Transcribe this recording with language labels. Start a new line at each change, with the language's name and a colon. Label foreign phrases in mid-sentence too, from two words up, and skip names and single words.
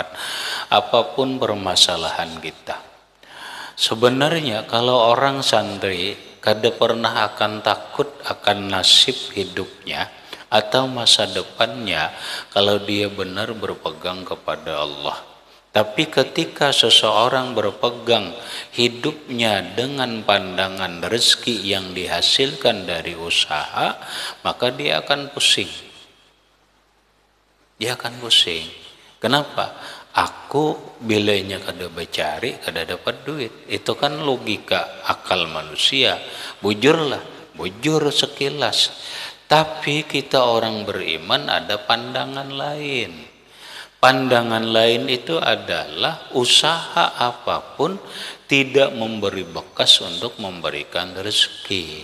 Indonesian: Apapun permasalahan kita. Sebenarnya kalau orang santri kada pernah akan takut akan nasib hidupnya atau masa depannya kalau dia benar berpegang kepada Allah. Tapi ketika seseorang berpegang hidupnya dengan pandangan rezeki yang dihasilkan dari usaha, maka dia akan pusing. Dia akan pusing. Kenapa?
Banjar: Aku bilanya kada becari, kada dapat duit.
Indonesian: Itu kan logika akal manusia.
Banjar: Bujurlah, bujur sekilas. Tapi kita orang beriman ada pandangan lain.
Indonesian: Pandangan lain itu adalah usaha apapun tidak memberi bekas untuk memberikan rezeki.